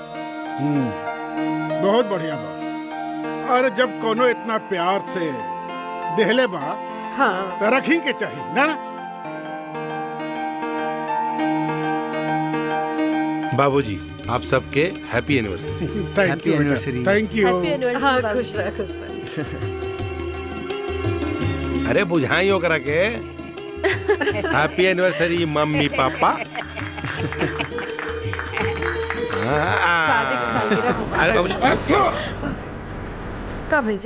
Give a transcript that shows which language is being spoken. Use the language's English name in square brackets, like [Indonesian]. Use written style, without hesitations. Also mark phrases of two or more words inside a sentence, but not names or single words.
[Bhojpuri] बहुत बढ़िया बा। अरे जब कोनो इतना प्यार से देहले बा, हाँ तो रखी के चाहिए ना। बाबूजी, आप सबके [English] happy anniversary. Happy anniversary. thank you. [Bhojpuri] हाँ खुश रह खुश रह। अरे बुझाई ओकरा के [English] happy anniversary [Bhojpuri] मम्मी पापा। का भेजी?